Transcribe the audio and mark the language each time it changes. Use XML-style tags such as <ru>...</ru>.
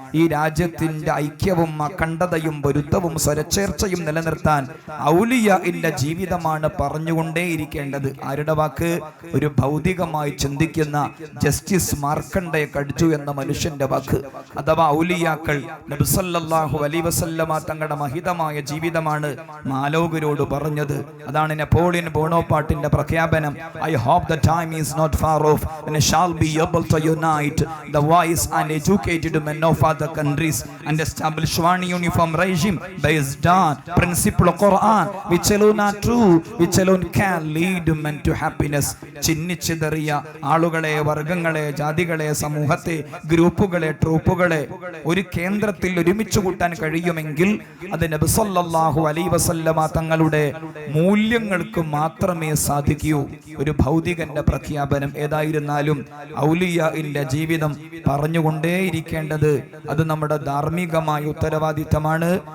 <ml>ഈ രാജ്യത്തിന്റെ ഐക്യവും അഖണ്ഡതയും പൊരുത്തവും സ്വരച്ചേർച്ചയും നിലനിർത്താൻ ഔലിയാഇന്റെ ജീവിതമാണ് പറഞ്ഞുകൊണ്ടേയിരിക്കേണ്ടത്. ആരുടെ വാക്ക്? ഒരു ഭൗതികമായി ചിന്തിക്കുന്ന ജസ്റ്റിസ് മാർക്കണ്ഡയ കടിച്ചു എന്ന മനുഷ്യന്റെ വാക്ക്. അഥവാ ഔലിയാക്കൾ നബി</ml> <ar>സല്ലല്ലാഹു അലൈഹി വസല്ലമ</ar> <ml>തങ്ങളുടെ മഹിതമായ ജീവിതമാണ് മാലോകരോട് പറഞ്ഞത്. അതാണ് നെപ്പോളിയൻ ബോണോപാർട്ടിന്റെ പ്രഖ്യാപനം.</ml> <en>I hope the time is not far off when I shall be able to unite the wise and educated men of other countries and establish one uniform regime based on principle of Quran, which alone are true, which alone can lead men to happiness.</en> <ml>ചിന്നിച്ചിതറിയ ആളുകളെ, വർഗങ്ങളെ, ജാതികളെ, സമൂഹത്തെ, ഗ്രൂപ്പുകളെ, ട്രൂപ്പുകളെ ഒരു കേന്ദ്രത്തിൽ ഒരുമിച്ച് കൂട്ടാൻ കഴിയുമെങ്കിൽ അത് നബി</ml> <ar>സല്ലല്ലാഹു അലൈഹി വസല്ലമ</ar> <ml>തങ്ങളുടെ മൂല്യങ്ങൾക്ക് മാത്രമേ സാധിക്കൂ. ഒരു ഭൗതികന്റെ പ്രഖ്യാപനം. ഏതായിരുന്നാലും ഔലിയാഇന്റെ ജീവിതം പറഞ്ഞുകൊണ്ടേയിരിക്കേണ്ടത് അത് നമ്മുടെ ധാർമ്മികമായ ഉത്തരവാദിത്തമാണ്.</ml>